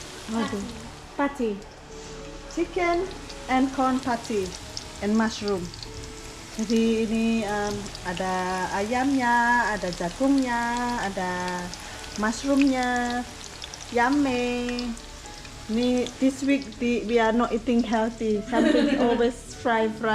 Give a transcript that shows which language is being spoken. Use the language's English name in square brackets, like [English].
[English] Waduh. Patty. Chicken and corn patty and mushroom. [Indonesian] Jadi ini ada ayamnya, ada jagungnya, ada mushroomnya, yummy. [English] Ini this week we are not eating healthy. Something always fry.